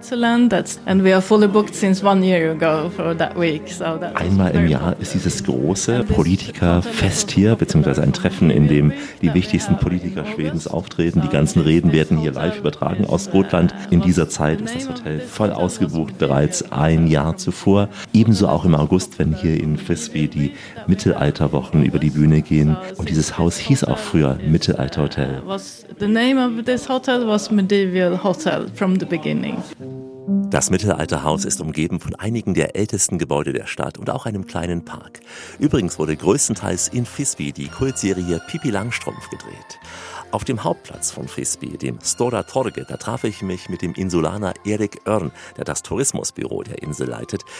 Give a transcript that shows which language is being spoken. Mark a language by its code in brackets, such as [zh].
[de] Einmal im Jahr ist dieses große Politikerfest hier, beziehungsweise ein Treffen, in dem die wichtigsten Politiker Schwedens auftreten. Die ganzen Reden werden hier live übertragen aus Gotland. In dieser Zeit ist das Hotel voll ausgebucht, bereits ein Jahr zuvor. Ebenso auch im August, wenn hier in Visby die Mittelalterwochen über die Bühne gehen. Und dieses Haus hieß auch früher Mittelalterhotel. [en] The name of this hotel was Medieval Hotel from the beginning. [de] Das Mittelalterhaus ist umgeben von einigen der ältesten Gebäude der Stadt und auch einem kleinen Park. Übrigens wurde größtenteils in Visby die Kultserie Pippi Langstrumpf gedreht. Auf dem Hauptplatz von Visby, dem Stora Torge, da traf ich mich mit dem Insulaner Erik Örn, der das Tourismusbüro der Insel leitet.